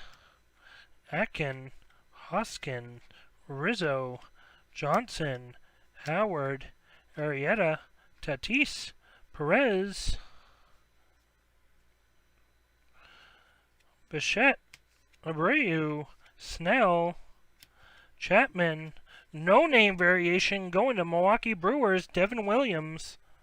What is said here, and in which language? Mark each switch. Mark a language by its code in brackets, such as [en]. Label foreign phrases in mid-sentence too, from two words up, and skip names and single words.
[en] Akin, Hoskin, Rizzo, Johnson, Howard, Arrieta, Tatis, Perez, Bichette, Abreu, Snell, Chapman. No name variation going to Milwaukee Brewers, Devin Williams.